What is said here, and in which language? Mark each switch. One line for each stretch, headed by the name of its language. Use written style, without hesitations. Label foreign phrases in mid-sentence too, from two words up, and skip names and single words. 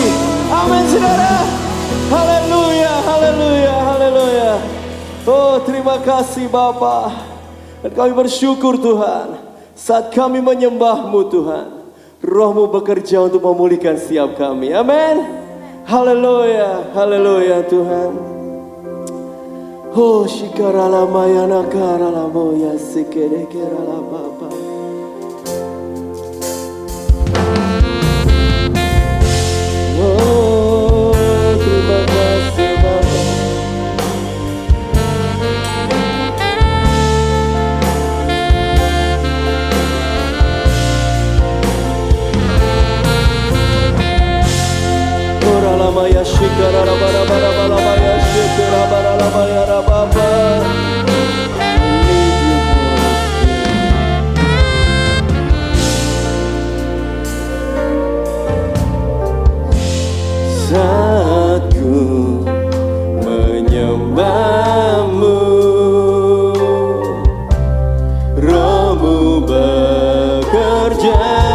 Indonesian: Amin, saudara. Haleluya, haleluya, haleluya. Oh, terima kasih Bapa. Dan kami bersyukur Tuhan, saat kami menyembah-Mu Tuhan, Roh-Mu bekerja untuk memulihkan setiap kami. Amin. Haleluya, haleluya Tuhan. Oh, shikarala mayana karala moya sikere kerala Bapa. Oh, terima kasih Bapa. Maya shikara bara bara bara maya shikara bara maya rababa. Saat ku menyembah-Mu, Roh-Mu bekerja.